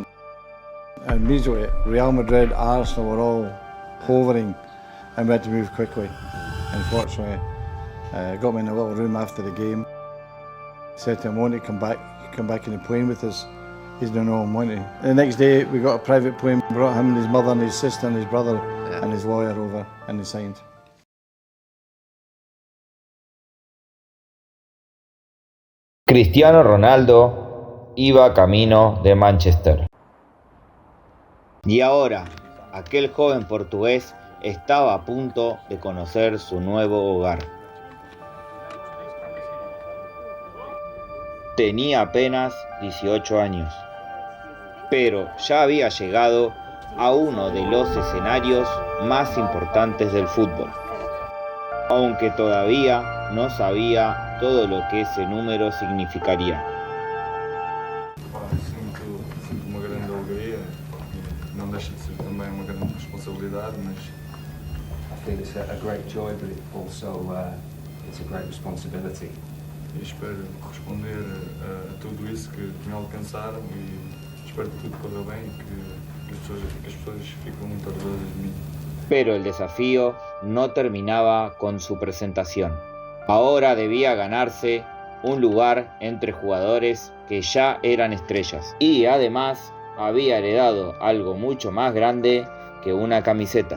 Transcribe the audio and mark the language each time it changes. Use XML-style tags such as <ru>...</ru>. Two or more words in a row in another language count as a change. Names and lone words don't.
<en>And immediately, Real Madrid, Arsenal were all hovering, and we had to move quickly. Unfortunately, got me in a little room after the game. Said to him, "Won't he come back in the plane with us?" He's no, won't he? The next day, we got a private plane, brought him and his mother and his sister and his brother and his lawyer over, and he signed.</en> <es>Cristiano Ronaldo iba camino de Manchester. Y ahora, aquel joven portugués estaba a punto de conocer su nuevo hogar. Tenía apenas 18 años, pero ya había llegado a uno de los escenarios más importantes del fútbol, aunque todavía no sabía todo lo que ese número significaría.</es> <pt>Sinto uma grande alegria, não deixa de ser também uma grande responsabilidade, mas</pt> <en>I feel it's a great joy, but it also it's a great responsibility.</en> <pt>espero corresponder a tudo isso que me alcançaram e espero que tudo corra bem e que as pessoas fiquem muito orgulhosas de mim.</pt> <es>Pero el desafío no terminaba con su presentación. Ahora debía ganarse un lugar entre jugadores que ya eran estrellas. Y además había heredado algo mucho más grande que una camiseta.</es>